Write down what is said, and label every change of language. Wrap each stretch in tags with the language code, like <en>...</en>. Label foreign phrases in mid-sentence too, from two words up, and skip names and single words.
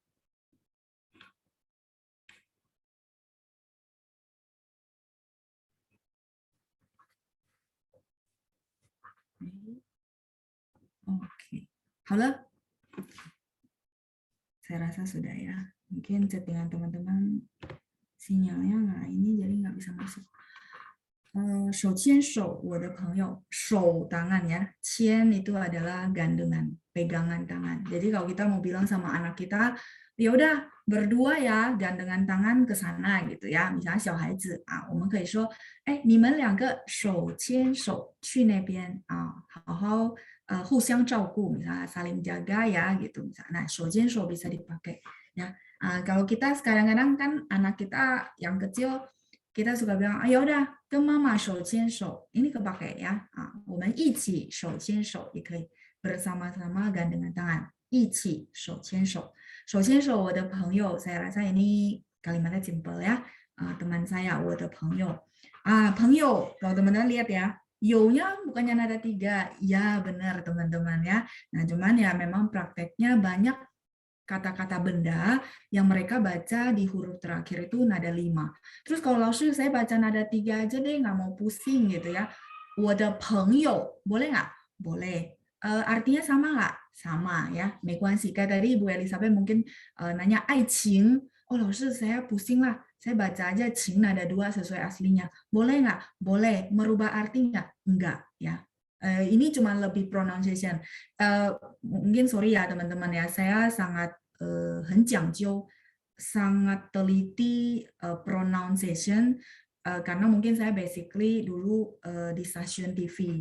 <id>Oke. Halo? Saya rasa sudah ya. Mungkin chattingan teman-teman sinyalnya nggak ini jadi nggak bisa masuk.</id> <zh>手牵手我的朋友,</zh> <id>手 tangan ya, 牵 itu adalah gandengan, pegangan tangan. Jadi kalau kita mau bilang sama anak kita, ya udah berdua ya, gandengan tangan ke sana gitu ya. Misalnya</id> <zh>小孩子我们可以说，你们两个手牵手去那边好好互相照顾,</zh> <id>misalnya saling jaga ya gitu misalnya. Nah,</id> <zh>手牵手</zh> <id>bisa dipakai ya. Kalau kita kadang-kadang kan anak kita yang kecil kita suka bilang, ayo udah,</id> <zh>跟妈妈手牵手,</zh> <id>ini kepakai ya.</id> <zh>我们一起手牵手 也可以,</zh> <id>bersama-sama gandengan tangan,</id> <zh>一起手牵手. 手牵手我的朋友,</zh> <id>saya rasa ini kalimatnya simple ya. Teman saya,</id> <zh>我的朋友. 朋友,</zh> <id>kalau teman-teman lihat ya, Yo-nya bukannya nada 3. Ya, benar teman-teman ya. Nah, cuman ya memang prakteknya banyak kata-kata benda yang mereka baca di huruf terakhir itu nada 5. Terus kalau langsung saya baca nada 3 aja deh, nggak mau pusing gitu ya.</id> <zh>我的朋友,</zh> <id>boleh nggak? Boleh. Artinya sama nggak? Sama ya,</id> <zh>没关系.</zh> <id>Kayak tadi Ibu Elizabeth mungkin nanya 爱情. Oh, langsung saya pusing lah. Saya baca aja 情 nada 2 sesuai aslinya. Boleh nggak? Boleh. Merubah arti nggak? Enggak ya. Ini cuma lebih pronunciation. Mungkin sorry ya teman-teman ya, saya sangat</id> <zh>很讲究,</zh> <id>sangat teliti pronunciation karena mungkin saya basically dulu di stasiun TV.</id>